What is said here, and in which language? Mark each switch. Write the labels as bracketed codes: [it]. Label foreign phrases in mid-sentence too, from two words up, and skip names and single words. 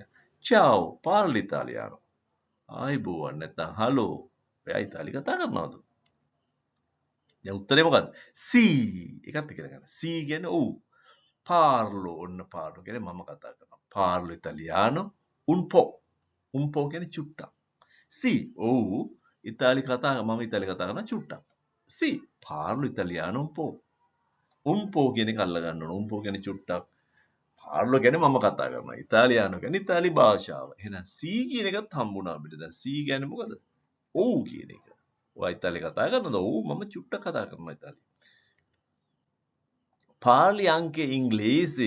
[it] ciao parli italiano. [si] ආයිබෝවන් නැත්නම් හලෝ ඔයා ඉතාලි කතා කරනවද? දැන් උත්තරේ මොකද්ද? සී එකත් ඉගෙන ගන්න. සී කියන්නේ ඔව්. පාර්ලෝ ඔන්න පාර්ලෝ කියන්නේ මම කතා කරනවා. [it] parlo italiano un po. un po [si] කියන්නේ චුට්ටක්. සී ඔව් ඉතාලි කතා මම ඉතාලි කතා කරනවා චුට්ටක්. [it] sì parlo italiano un po. un po [si] කියන එක අල්ල ගන්න ඕන. [it] un po [si] කියන්නේ චුට්ටක්. පාර්ලෝ කියන්නේ මම කතා කරනවා. ඉතාලියානෝ කියන්නේ ඉතාලි භාෂාව. එහෙනම් සී කියන එකත් හම්බුණා අපිට. දැන් සී කියන්නේ මොකද? ඔව් කියන එක. ඔයා ඉතාලි කතා කරනවද? ඔව් මම චුට්ටක් කතා කරනවා ඉතාලි. [it] parli anche inglese.